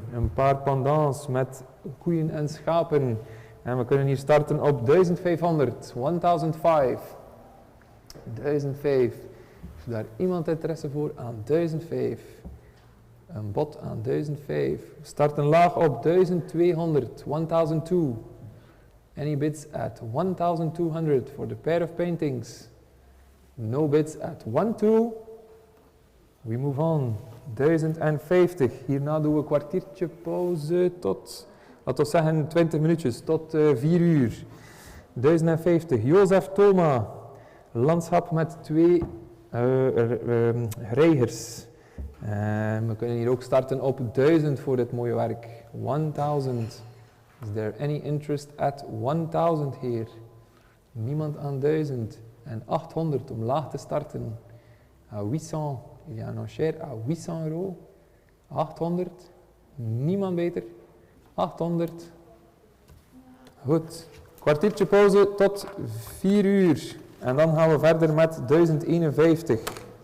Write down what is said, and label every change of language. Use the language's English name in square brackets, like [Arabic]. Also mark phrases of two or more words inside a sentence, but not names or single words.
[Dutch] Een paar pendants met koeien en schapen. En we kunnen hier starten op 1500. 1005. 1005. Is daar iemand interesse voor aan 1005? Een bod aan 1005. We starten laag op 1200. 1002. [English] Any bids at 1200 for the pair of paintings? No bids at 12. We move on. [Dutch] 1050. Hierna doen we een kwartiertje pauze tot, laten we zeggen, 20 minuutjes, tot 4 uur. 1050. Jozef Thoma. Landschap met 2 reigers. We kunnen hier ook starten op 1000 voor dit mooie werk. 1000. [English] Is there any interest at 1000 here? [Dutch] Niemand aan 1000. En 800 om laag te starten. [French] À 800. Il y a un enchère à 800 euro. [Dutch] 800. Niemand beter. 800. Goed. Kwartiertje pauze tot 4 uur. En dan gaan we verder met 1051.